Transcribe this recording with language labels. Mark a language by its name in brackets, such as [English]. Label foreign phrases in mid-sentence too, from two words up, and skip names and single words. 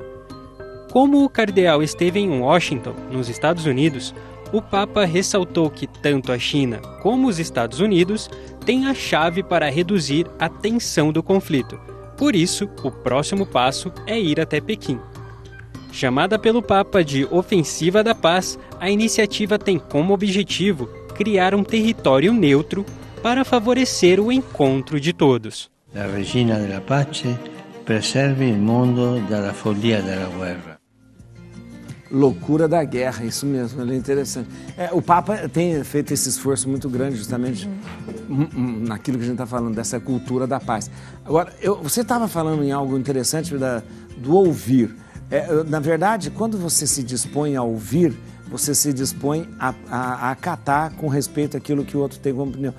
[Portuguese] Como o cardeal esteve em Washington, nos Estados Unidos, o Papa ressaltou que tanto a China como os Estados Unidos têm a chave para reduzir a tensão do conflito. Por isso, o próximo passo é ir até Pequim. Chamada pelo Papa de Ofensiva da Paz, a iniciativa tem como objetivo criar um território neutro para favorecer o encontro de todos. [Italian] A Regina della Pace preserva il mondo dalla follia della guerra. [Portuguese] Loucura da guerra, isso mesmo, é interessante. O Papa tem feito esse esforço muito grande justamente naquilo que a gente está falando, dessa cultura da paz. Agora, você estava falando em algo interessante do ouvir. Na verdade, quando você se dispõe a ouvir, você se dispõe a acatar com respeito àquilo que o outro tem como opinião.